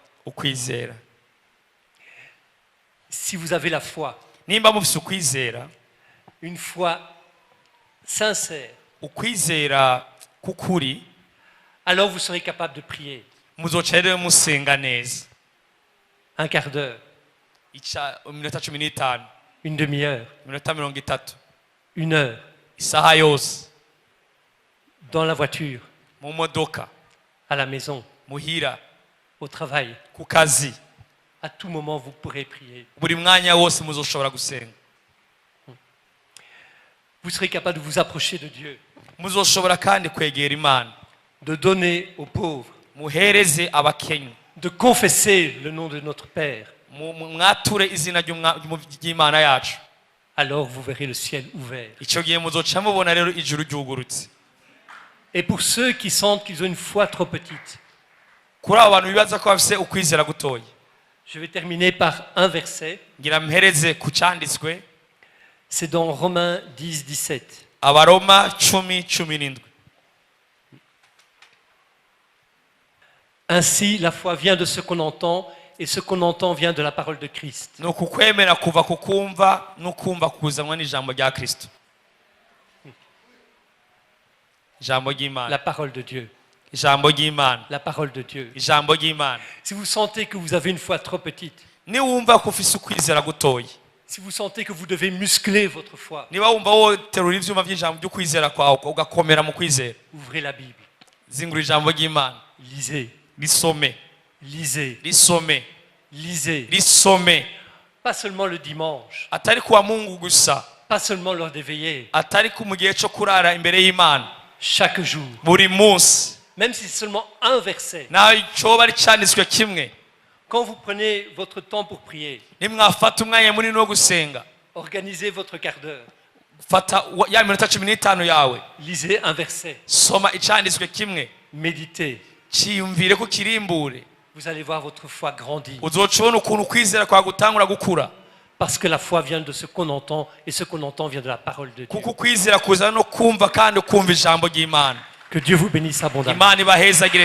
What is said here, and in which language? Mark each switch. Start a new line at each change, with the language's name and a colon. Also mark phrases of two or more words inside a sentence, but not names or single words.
Rundi: ukwizera.
French: Si vous avez la foi,
Rundi: Nimba mufise ukwizera,
French: une foi sincère,
Rundi: ukwizera kukuri,
French: alors vous serez capable de prier
Rundi: muzoca rero musenga neza.
French: un quart d'heure,
Rundi: Iminota 15,
French: une demi-heure,
Rundi: iminota 30,
French: une heure,
Rundi: isaha yose,
French: dans la voiture,
Rundi: mu modoka,
French: à la maison,
Rundi: muhira,
French: au travail.
Rundi: ku kazi,
French: À tout moment, vous pourrez prier.
Rundi: buri mwanya wose muzoshobora gusenga.
French: Vous serez capable de vous approcher de Dieu,
Rundi: Muzoshobora kandi kwegera Imana,
French: de donner aux pauvres,
Rundi: muhereze abakenya,
French: de confesser le nom de notre Père.
Rundi: mwature izina ry'Imana yacu.
French: Alors vous verrez le ciel ouvert.
Rundi: Icyo gihe muzoca mubona rero ijuru ryugurutse.
French: Et pour ceux qui sentent qu'ils ont une foi trop petite,
Rundi: Kuri abo bantu bibaza ko bafise ukwizera gutoya,
French: je vais terminer par un verset.
Rundi: ngira mpereze ku cyanditswe
French: C'est dans Romains 10, 17.
Rundi: Abaroma 10:17.
French: Ainsi, la foi vient de ce qu'on entend, et ce qu'on entend vient de la parole de Christ.
Rundi: Ni ukukwemera kuva ku kumva n'ukumva kuzanwa n'ijambo rya Kristo. Ijambo ry'Imana,
French: La parole de Dieu.
Rundi: ijambo ry'Imana,
French: La parole de Dieu.
Rundi: ijambo ry'Imana.
French: Si vous sentez que vous avez une foi trop petite,
Rundi: Niba wumva ko ufise ukwizera gutoya,
French: si vous sentez que vous devez muscler votre foi,
Rundi: niba wumva woterura ivyuma vy'ijambo ry'ukwizera kwawe ugakomera mu kwizera,
French: ouvrez la Bible.
Rundi: zingura ijambo ry'Imana,
French: Lisez,
Rundi: risome,
French: lisez,
Rundi: risome,
French: lisez.
Rundi: risome.
French: Pas seulement le dimanche,
Rundi: Atari kuwa Mungu gusa,
French: pas seulement lors des veillées,
Rundi: atari ku mu gihe cyo kurara imbere y'Imana,
French: chaque jour.
Rundi: buri munsi.
French: Même si c'est seulement un verset.
Rundi: Nawe coba ari cyanditswe kimwe.
French: Quand vous prenez votre temps pour prier,
Rundi: Nimwafata umwanya munini wo gusenga,
French: organisez votre quart d'heure.
Rundi: fata ya minota 15 yawe,
French: Lisez un verset.
Rundi: soma icyanditswe kimwe,
French: Méditez.
Rundi: cyiyumvire ko kirimbure.
French: vous allez voir votre foi grandir.
Rundi: uzoca ubona ukuntu kwizera kwa gutangura gukura.
French: Parce que la foi vient de ce qu'on entend, et ce qu'on entend vient de la parole de Dieu.
Rundi: kuko kwizera kuzana no kumva kandi kumva ijambo ry'Imana.
French: Que Dieu vous bénisse abondamment.
Rundi: Imana ibahezagire